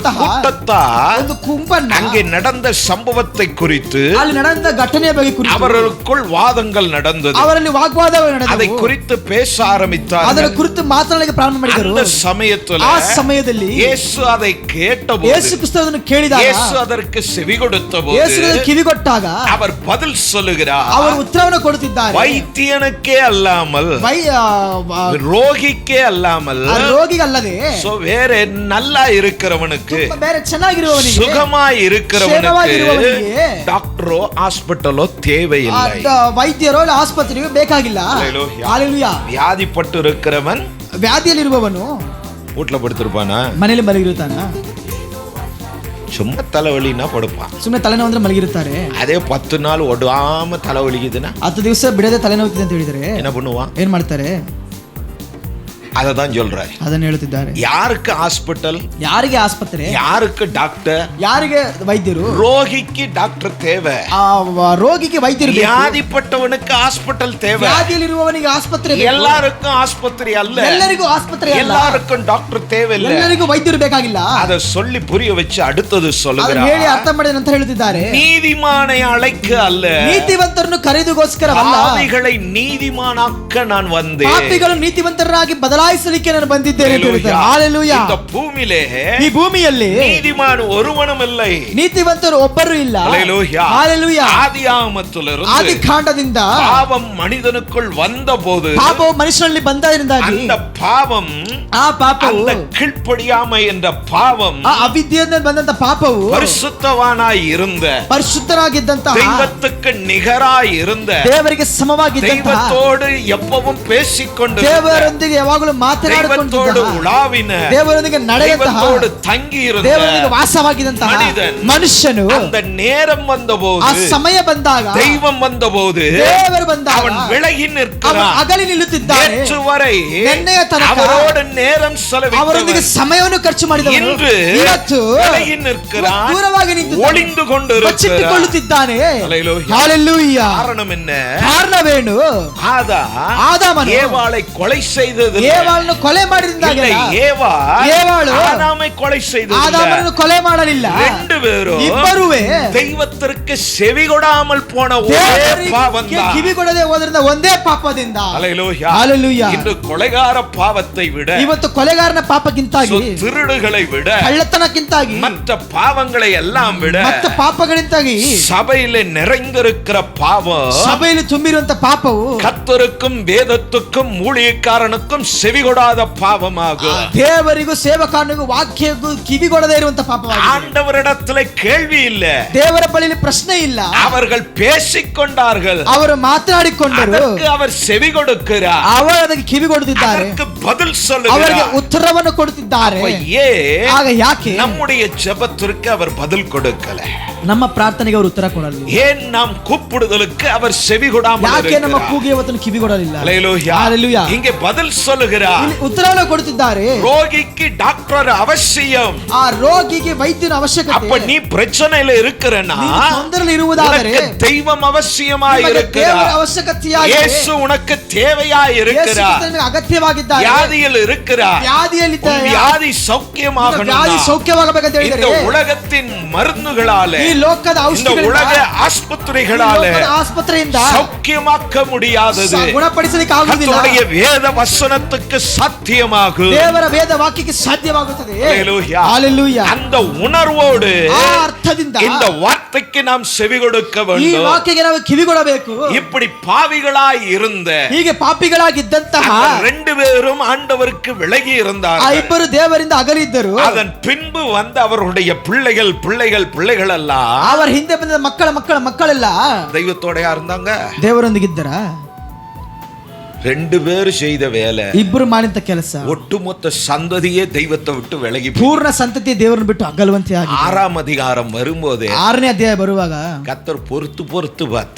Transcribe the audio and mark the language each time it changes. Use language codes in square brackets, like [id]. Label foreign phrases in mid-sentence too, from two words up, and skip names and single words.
[kn] ಬಂದಂತಹ [ta] கூட்டத்தார் [kn] ಒಂದು ಗುಂಪನ್ನ [ta] அங்கே நடந்த சம்பவத்தை குறித்து [kn] ಅಲ್ಲಿ ನಡೆದ ಘಟನೆಯ ಬಗ್ಗೆ ಕುರಿತು [ta] அவர்களுக்குள் வாதங்கள் நடந்தது. [kn] ಅವರಲ್ಲಿ ವಾಗ್ವಾದಗಳು [ta] அதை [kn] ನಡೆದವು. [ta] குறித்து பேச [kn] ಅದರ [ta] ஆரம்பித்தார்கள். [kn] ಕುರಿತು ಮಾತನಾಡಲಿಕ್ಕೆ ಪ್ರಾರಂಭ ಮಾಡಿದರು. [ta] அந்த சமயத்துல [kn] ಆ ಸಮಯದಲ್ಲಿ [ta] இயேசு அதை கேட்டபோது, [kn] ಯೇಸು ಕ್ರಿಸ್ತನನ್ನು ಕೇಳಿದಾಗ, [ta] இயேசு அதற்கு செவி கொடுத்தபோது [kn] ಯೇಸುವಿಗೆ ಕಿವಿಗೊಟ್ಟಾಗ [ta] அவர் பதில் சொல்லுகிறார். [kn] ಅವರು ಉತ್ತರವನ್ನು ಕೊಡುತ್ತಿದ್ದಾರೆ. [ta] வைத்தியனுக்கே அல்லாமல், ரோகிக்கே அல்லாமல், [kn] ಆ ರೋಗಿಗಲ್ಲದೆ [ta] so வேற நல்லா இருக்கிறவனுக்கு, [kn] ತುಂಬಾ ಬೇರೆ ಚೆನ್ನಾಗಿರುವವನಿಗೆ, [ta] சுகமாய் இருக்கிறவனுக்கு [kn] ಕ್ಷೇಮವಾಗಿರುವವನಿಗೆ [ta] டாக்டரோ ஹாஸ்பிட்டலோ தேவையில்லை. [kn] ವೈದ್ಯರೋ ಇಲ್ಲ ಆಸ್ಪತ್ರೆಯೋ ಬೇಕಾಗಿಲ್ಲ. [ta] ஹல்லேலூயா. [kn] ಹಾಲೆಲೂಯಾ. [ta] வியாதிப்பட்டு இருக்கிறவன் [kn] ವ್ಯಾಧಿಯಲ್ಲಿರುವವನು [ta] வீட்டுல படுத்திருப்பானா? [kn] ಮನೆಯಲ್ಲಿ ಮಲಗಿರುತ್ತಾನ? [ta] சும்மா தலைவலினா படுப்பான். [kn] ಸುಮ್ಮನೆ ತಲೆನೋವು ಅಂದ್ರೆ ಮಲಗಿರುತ್ತಾರೆ. [ta] அதே 10 நாள் ஒடாம தலைவலிக்குதுன்னா [kn] 10 ದಿವಸ ಬಿಡದೆ ತಲೆನೋವು ಅಂತ ಹೇಳಿದ್ರೆ [ta] என்ன பண்ணுவான்? [kn] ಏನ್ ಮಾಡ್ತಾರೆ? [ta] அததான் சொல்றாரு. [kn] ಅದನ್ನ ಹೇಳುತ್ತಿದ್ದಾರೆ. [ta] யாருக்கு ஹாஸ்பிட்டல், [kn] ಯಾರಿಗೆ ಆಸ್ಪತ್ರೆ, [ta] யாருக்கு டாக்டர், [kn] ಯಾರಿಗೆ ವೈದ್ಯರು? [ta] ரோகிக்கு டாக்டர் தேவை, [kn] ರೋಗಿಗೆ ವೈದ್ಯರು ಬೇಕು. [ta] வியாதிப்பட்டவனுக்கு ஹாஸ்பிட்டல் தேவை. [kn] ವ್ಯಾಧಿಯಲ್ಲಿರುವವನಿಗೆ ಆಸ್ಪತ್ರೆ ಬೇಕು. [ta] எல்லாருக்கும் ஆஸ்பத்திரி அல்ல, [kn] ಎಲ್ಲರಿಗೂ ಆಸ್ಪತ್ರೆ ಅಲ್ಲ, [ta] எல்லாருக்கும் டாக்டರ್ தேவையில்லை. [kn] ಎಲ್ಲರಿಗೂ ವೈದ್ಯರು ಬೇಕಾಗಿಲ್ಲ. [ta] அதை சொல்லி புரிய வச்சு அடுத்தது [kn] ಅದನ್ನ [ta] சொல்லுகிறார். [kn] ಹೇಳಿ ಅರ್ಥ ಮಾಡಿ ನಂತರ ಹೇಳುತ್ತಿದ್ದಾರೆ. [ta] நீதிமானை அழைக்க அல்ல, [kn] ನೀತಿವಂತರನ್ನು ಕರೆದುಗೋಸ್ಕರವಲ್ಲ, [ta] பாவிகளை நீதிமானாக்க நான் வந்தேன். [kn] ಪಾಪಿಗಳು ನೀತಿವಂತರಾಗಿ ಬದಲಾಯಿಸಲಿಕ್ಕೆ ನಾನು ಬಂದಿದ್ದೇನೆ ಅಂತ ಹೇಳ್ತಾರೆ. ಹಾಲೆಲೂಯಾ. [ta] இந்த பூமியிலே [kn] ಈ ಭೂಮಿಯಲ್ಲಿ [ta] நீதிமான் ஒருவனும் இல்லை. [kn] ನೀತಿವಂತರು ಒಬ್ಬರು ಇಲ್ಲ. [ta] ஹல்லேலூயா. [kn] ಹಾಲೆಲೂಯಾ. [ta] ஆதியாகமத்திலிருந்து [kn] ಆದಿಕಾಂಡದಿಂದ [ta] பாவம் மனிதனுக்குள் வந்தபோது, [kn] ಪಾಪವು ಮನುಷ್ಯನಲ್ಲಿ ಬಂದರಿಂದಾಗಿ [ta] அந்த பாவம், [kn] ಆ ಪಾಪವು, [ta] அந்த கீழ்ப்படியாமை என்ற பாவம், [kn] ಆ ಅವಿದ್ಯೆಯಿಂದ ಬಂದಂತ ಪಾಪವು [ta] பரிசுத்தவானாய் இருந்த, [kn] ಪರಿಶುದ್ಧರಾಗಿದ್ದಂತಹ, [ta] தெய்வத்துக்கு நிகராய் இருந்த, [kn] ದೇವರಿಗೆ ಸಮವಾಗಿದ್ದಂತಹ, [ta] தெய்வத்தோடு எப்பவும் பேசிக்கொண்டு, [kn] ದೇವರೊಂದಿಗೆ ಯಾವಾಗಲೂ [ta] தெய்வத்தோடு [kn] ಮಾತನಾಡಿಕೊಂಡಿದ್ದ, [ta] உலாவின, [kn] ದೇವರೊಂದಿಗೆ ನಡೆದಂತಹ, [ta] தெய்வத்தோடு தங்கி இருந்த [kn] ದೇವರೊಂದಿಗೆ ವಾಸವಾಗಿದ್ದಂತಹ [ta] மனிதன், [kn] ಮನುಷ್ಯನು [ta] அந்த நேரம் வந்தபோது, [kn] ಆ ಸಮಯ ಬಂದಾಗ, [ta] தெய்வம் வந்தபோது [kn] ದೇವರು ಬಂದಾಗ [ta] அவன் விலகி [kn] ಅವನು [ta] நிற்கிறான். [kn] ಅಗಲಿ ನಿಲ್ಲುತ್ತಿದ್ದಾನೆ. [ta] நேற்று வரை [kn] ನೆನ್ನೆಯ ತನಕ [ta] அவரோடு நேரம் [kn] ಅವರೊಂದಿಗೆ [ta] செலவிட்டவன் [kn] ಸಮಯವನ್ನು ಖರ್ಚು ಮಾಡಿದವನು [ta] இன்று [kn] ಇವತ್ತು [ta] விலகி நிற்கிறான், [kn] ದೂರವಾಗಿ ನಿಂತು [ta] ஒளிந்து கொண்டு [kn] ಬಚ್ಚಿಟ್ಟುಕೊಳ್ಳುತ್ತಿದ್ದಾನೆ. [ta] ஹல்லேலூயா. [kn] ಹಾಲೆಲೂಯಾ. [ta] காரணம் என்ன? [kn] ಕಾರಣವೇನು? ಆದಾಮನು [ta] ஏவாளை கொலை செய்தது, [kn] ಏವಾಳನ್ನು ಕೊಲೆ ಮಾಡಿದಾಗ ಏವಾಳು [ta] ஆதாமை கொலை செய்தது. [kn] ಆದಾಮನನ್ನು ಕೊಲೆ ಮಾಡಲಿಲ್ಲ. [ta] ரெண்டு பேரும் [kn] ಇಬ್ಬರುವೇ [ta] தெய்வத்திற்கு செவி கொடாமல் போன ஒரே பாவம் தான். [kn] ಕಿವಿಗೊಡದೆ ಹೋದ್ರಿಂದ ಒಂದೇ ಪಾಪದಿಂದ. [ta] ஹல்லேலூயா. [kn] ಹಾಲೆಲೂಯಾ. [ta] இன்று கொலைகார பாவத்தை விட, [kn] ಇವತ್ತು ಕೊಲೆಗಾರನ ಪಾಪಕ್ಕಿಂತಾಗಿ, [ta] திருடுகளை விட, [kn] ಕಳ್ಳತನಕ್ಕಿಂತಾಗಿ, [ta] மற்ற பாவங்களை எல்லாம் விட, [kn] ಮತ್ತು ಪಾಪಗಳಿಂತಾಗಿ [ta] சபையில நிறைந்திருக்கிற பாவம், [kn] ಸಭೆಯಲ್ಲಿ ತುಂಬಿರುವಂತ ಪಾಪವು [ta] கர்த்தருக்கும் வேதத்துக்கும் ஊழியக்காரனுக்கும் செவிகொடாத பாவமாகும். [kn] ದೇವರಿಗೂ ಸೇವಕನಿಗೂ ವಾಕ್ಯಕ್ಕೂ ಕಿವಿಗೊಡದೇ ಇರುವಂತ ಪಾಪವಾಗಿದೆ. [ta] ஆண்டவரிடத்துல கேள்வி இல்ல, [kn] ದೇವರ ಬಳಿಯಲ್ಲಿ ಪ್ರಶ್ನೆ ಇಲ್ಲ. [ta] அவர்கள் பேசிக்கொண்டார்கள், [kn] ಅವರು ಮಾತನಾಡಿಕೊಂಡರು, [ta] அதற்கு அவர் செவி கொடுக்கிறார், [kn] ಅವರು ಅದಕ್ಕೆ ಕಿವಿಗೊಡುತ್ತಿದ್ದಾರೆ, [ta] அதற்கு பதில் [kn] ಅವರಿಗೆ [ta] சொல்லுகிறார். [kn] ಉತ್ತರವನ್ನು ಕೊಡುತ್ತಿದ್ದಾರೆ. ಆಗ ಯಾಕೆ [ta] நம்முடைய ஜெபத்திற்கு அவர் பதில் கொடுக்கல? [kn] ನಮ್ಮ ಪ್ರಾರ್ಥನೆಗೆ ಅವರು ಉತ್ತರ ಕೊಡಲಿಲ್ಲ. [ta] ஏன் நாம் கூப்பிடுதலுக்கு அவர் செவி கொடாமல் [kn] ಯಾಕೆ ನಮ್ಮ [ta] இருக்கிறார்? [kn] ಕೂಗಿಗೆ ಅವತ್ತು ಕಿವಿಗೊಡಲಿಲ್ಲ? [ta] ஹல்லேலூயா. ஹalleluya. இங்கே பதில் சொல்லுகிறார். [kn] ಇಲ್ಲಿ ಉತ್ತರವನ್ನು ಕೊಡುತ್ತಿದ್ದಾರೆ. [ta] ரோகிக்கு டாக்டர் அவசியம். [kn] ಆ ರೋಗಿಗೆ ವೈದ್ಯನ ಅವಶ್ಯಕತೆ. [ta] அப்ப நீ பிரச்சனையில இருக்கிறனா, [kn] ತೊಂದರೆಯಲ್ಲಿ ಇರುವುದಾದರೆ [ta] தெய்வம் அவசியமாய் [kn] ದೇವರ [ta] இருக்கிறார். [kn] ಅವಶ್ಯಕತೆಯಾಗಿದೆ. [ta] இயேசு உனக்கு தேவையாய் இருக்கிறார். [kn] ಯೇಸು ಅಗತ್ಯವಾಗಿದ್ದಾರೆ. [ta] வியாதியில் இருக்கிறார். [kn] ವ್ಯಾಧಿಯಲ್ಲಿ [ta] உன் வியாதி சௌக்கியமாகணும். [kn] ವ್ಯಾಧಿ ಸೌಖ್ಯವಾಗಬೇಕಂತ [ta] இந்த [kn] ಹೇಳಿದರೆ [ta] உலகத்தின் மருந்துகளாலே, [kn] ಈ ಲೋಕದ [ta] இந்த [kn] ಔಷಧಿಗಳಿಂದ, [ta] உலக [kn] ಈ [ta] ஆஸ்பத்திரிகளாலே [kn] ಲೋಕದ ಆಸ್ಪತ್ರೆಯಿಂದ [ta] சௌக்கியமாக்க முடியாதது. [kn] ಗುಣಪಡಿಸಲಿಕ್ಕೆ ಆಗುವುದಿಲ್ಲ. [ta] ಕರ್ತனுடைய வேத வசனத்துக்கு சாத்தியமாகும். [kn] ದೇವರ ವೇದ ವಾಕ್ಯಕ್ಕೆ ಸಾಧ್ಯವಾಗುತ್ತದೆ. [ta] ஹalleluya. ஹalleluya. அந்த உணர்வோடு [kn] ಆ ಅರ್ಥದಿಂದ [ta] இந்த வார்த்தைக்கு நாம் செவி கொடுக்க [kn] ಈ [ta] வேண்டும். [kn] ವಾಕ್ಯಕ್ಕೆ ನಾವು ಕಿವಿಗೊಡಬೇಕು. [ta] இப்படி பாவிகளாய் இருந்த [kn] ಹೀಗೆ ಪಾಪಿಗಳಾಗಿದ್ದಂತಹ [ta] ரெண்டு பேரும் ஆண்டவருக்கு விலகி [kn] ಆ [ta] இருந்தார்கள். [kn] ಇಬ್ಬರು ದೇವರಿಂದ ಅಗಲಿದ್ದರು. [ta] அதன் பின்பு வந்த அவர்களுடைய பிள்ளைகள் எல்லாம் [kn] ಅವರ ಹಿಂದೆ ಬಂದ ಮಕ್ಕಳೆಲ್ಲ [ta] தெய்வத்தோடயா இருந்தாங்க. [kn] ದೇವರೊಂದಿಗಿದ್ದರ. [ta] ரெண்டு பேரும் செய்த வேலை, [kn] ಇಬ್ಬರು ಮಾಡಿದ ಕೆಲಸ [ta] ஒட்டுமொத்த சந்ததியே தெய்வத்தை விட்டு விலகி [kn] ಪೂರ್ಣ ಸಂತತಿ ದೇವರನ್ನು ಬಿಟ್ಟು ಅಗಲುವಂತೆ ಆಗಿದೆ. [ta] 6ஆம் அதிகாரம் வரும்போது [kn] 6ನೇ ಅಧ್ಯಾಯ ಬರುವಾಗ [ta] கர்த்தர் பொறுத்து பார்த்தா